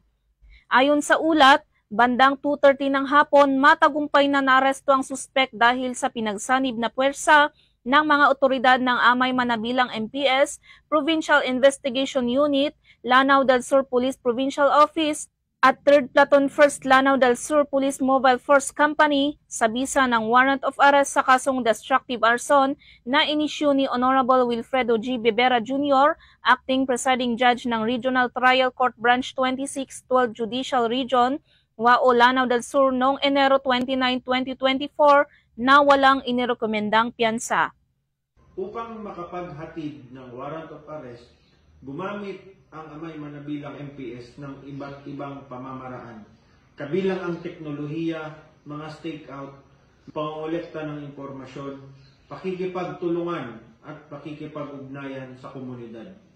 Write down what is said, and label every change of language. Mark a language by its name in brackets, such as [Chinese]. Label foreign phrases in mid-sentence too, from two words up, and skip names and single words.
[Filipino] Ayon sa ulat, bandang 2:30 ng hapon, matagumpay na naaresto ang suspek dahil sa pinagsanib na puwersa ng mga otoridad ng Amay Manabilang MPS, Provincial Investigation Unit, Lanao del Sur Police Provincial Office, at 3rd Platoon 1st Lanao del Sur Police Mobile Force Company sa bisa ng [English] warrant of arrest [Filipino] sa kasong [English] destructive arson [Filipino] na inisyu ni Honorable Wilfredo G. Bebera Jr., Acting Presiding Judge ng Regional Trial Court Branch 26, 12 Judicial Region, Wao, Lanao del Sur noong Enero 29, 2024 na walang inirekomendang piyansa. Upang makapaghatid ng [English] warrant of arrest, [Filipino] gumamit ang Amay Manabilang MPS ng iba't ibang pamamaraan, kabilang ang teknolohiya, mga stakeout, pangolekta ng impormasyon, pakikipagtulungan at pakikipag-ugnayan sa komunidad.